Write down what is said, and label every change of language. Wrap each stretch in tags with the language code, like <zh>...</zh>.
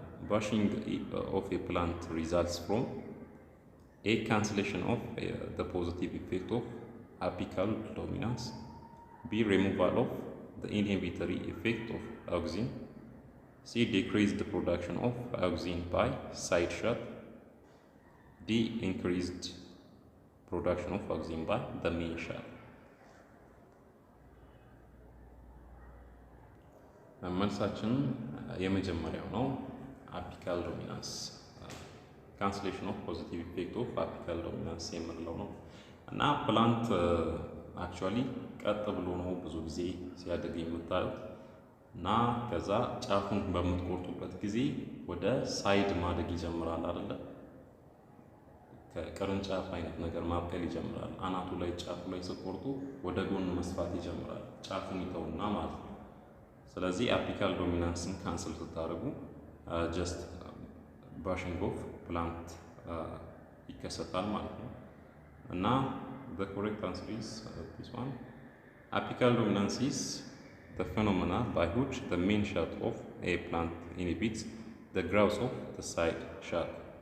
<en>bushing of a plant results from a cancellation of the positive effect of apical dominance, b removal of the inhibitory effect of auxin, c decreased the production of auxin by side shot, d increased production of auxin by the main shot.</en> <am>መልሳችን የመጀመሪያው ነው። አፒካል ዶሚናንስ</am> <en>ካንስሌሽን ኦፍ ፖዚቲቭ ኢፌክት ኦፍ አፒካል ዶሚናንስ</en> <am>የምንለው ነው እና ፕላንት አክቹዋሊ ቀጥ ብሎ ነው ብዙ ጊዜ ሲያድግ የምታዩት እና ከዛ ጫፉን በምትቆርጡበት ጊዜ ወደ ሳይድ ማደግ ይጀምራል አይደለ? ከቅርንጫፍ አይነት ነገር ማብቀል ይጀምራል። አናቱ ላይ ጫፉ ላይ ስትቆርጡ ወደ ጎን መስፋት ይጀምራል። ጫፉን ይተውና ማለት ነው። ስለዚህ አፒካል ዶሚናንስን ካንስል ስታደርጉ</am> <en>ጀስት ባሽንግ ኦፍ ፕላንት</en> <am>ይከሰታል ማለት ነው እና</am> <en>the correct answer is this one. Apical dominance is the phenomena by which the main shaft of a plant inhibits the growth of the side shaft.</en>